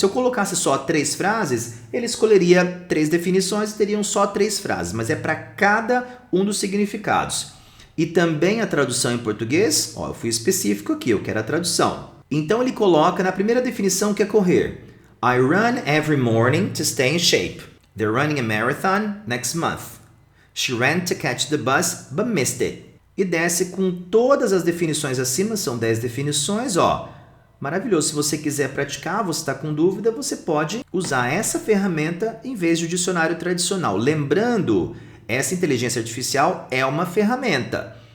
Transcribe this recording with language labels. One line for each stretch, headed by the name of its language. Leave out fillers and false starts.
Portuguese: Se eu colocasse só 3 frases, ele escolheria 3 definições e teriam só 3 frases, mas é para cada um dos significados. E também a tradução em português, ó, eu fui específico aqui, eu quero a tradução. Então ele coloca na primeira definição que é correr.
English: I run every morning to stay in shape. They're running a marathon next month. She ran to catch the bus, but missed it.
Portuguese: E desce com todas as definições acima, são 10 definições, ó. Maravilhoso, se você quiser praticar, você está com dúvida, você pode usar essa ferramenta em vez do dicionário tradicional. Lembrando, essa inteligência artificial é uma ferramenta.